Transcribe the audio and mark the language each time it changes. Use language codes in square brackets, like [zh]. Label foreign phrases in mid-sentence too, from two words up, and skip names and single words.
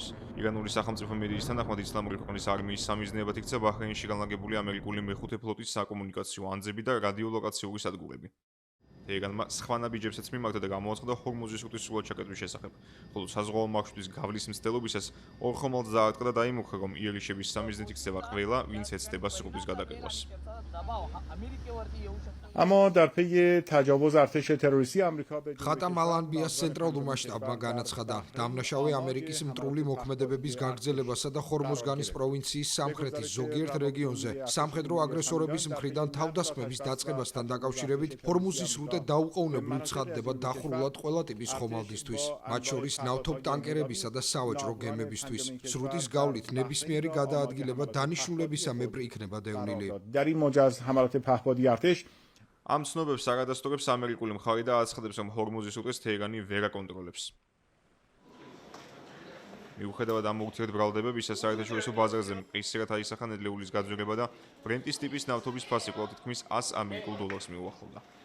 [ka] ირანული სახელმწიფო მედიის თანახმად ისლამური ქვეყნის არმიის სამიზნეებად იქცა ბაჰრეინში განლაგებული ამერიკული მეხუთე ფლოტის საკომუნიკაციო ანძები და რადიოლოკაციური სადგურები. თეირანმა სხვა ნაბიჯებსაც მიმართა და გამოაცხადა ჰორმუზის სრუტის სრულად ჩაკეტვის შესახებ, ხოლო საზღვაო მარშრუტის გავლის მცდელობისას ორ ხომალდს დაარტყა და დაიმუქრა, რომ იერიშების სამიზნით იქცევა ყველა, ვინც ეცდება სრუტის გადაკეტვას. [fa] اما در پی تجاوز ارتش تروریستی آمریکا به [ka] ხატამ ალანბიას ცენტრალურმა შტაბმა განაცხადა, დამნაშავე ამერიკის მტრული მოქმედებების გაგრძელებასა და ხორმოზგანის პროვინციის სამხრეთის ზოგიერთ რეგიონზე სამხედრო აგრესორების მხრიდან თავდასხმების დაწყებასთან დაკავშირებით ჰორმუზის სრუტე დაუყოვნებლივ ცხადდება დახურულად ყველა ტიპის ხომალდისთვის, მათ შორის ნავთობ ტანკერებისა და სავაჭრო გემებისთვის. სრუტის გავლით ნებისმიერი გადაადგილება დანიშნულებისამებრ იქნება დევნილი. [fa] در این موجز حملات پهپادی ارتش [ka] ამ ცნობებს არადასტურებს ამერიკული მხარე და აცხადებს, რომ ჰორმუზის სრუტეს თეირანი ვერ აკონტროლებს. მიუხედავად ამ ურთიერთბრალდებებისა, საერთაშორისო ბაზარზე მყისერად აისახა ნედლეულის გაძვირება და ბრენტის ტიპის ნავთობის ფასი კვლავ თითქმის 100 ამერიკულ დოლარს მიუახლოვდა.